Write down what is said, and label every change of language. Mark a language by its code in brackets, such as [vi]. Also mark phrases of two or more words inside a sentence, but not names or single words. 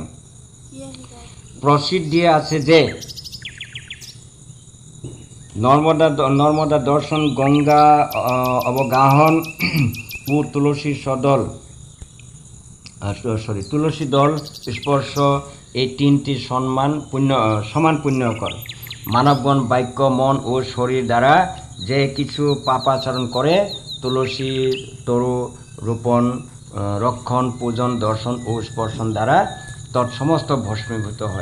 [as] প্ৰসিদ্ধি আছে যে নৰ্মদা দৰ্শন, গংগা অৱগাহন ও তুলসী দল স্পৰ্শ, [bn] এই তিনটি সমান পুণ্যকর। মানবগণ বাক্য মন ও শরীর দ্বারা যে কিছু পাপাচরণ করে, তুলসী তরু রোপণ, রক্ষণ, পূজন, দর্শন ও স্পর্শন দ্বারা তৎসমস্ত ভস্মীভূত হয়।